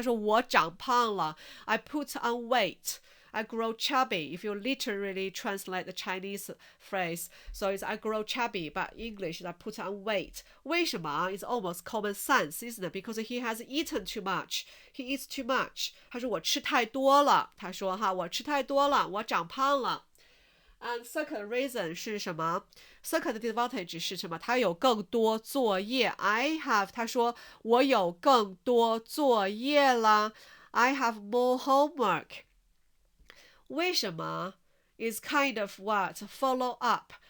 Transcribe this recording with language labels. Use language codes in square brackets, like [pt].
[zh] 他说我长胖了。 [en] I put on weight. I grow chubby. If you literally translate the Chinese phrase, so it's I grow chubby, but English is I put on weight. [zh] 为什么? [en] It's almost common sense, isn't it? Because he has eaten too much. He eats too much. [zh] 他说我吃太多了。他说我吃太多了，我长胖了。 [en] And second reason [zh] 是什么? [en] Second disadvantage 是什么? [zh] 他有更多作业。他说我有更多作业了。 [en] I have more homework. [zh] 为什么 [en] is kind of what? Follow up.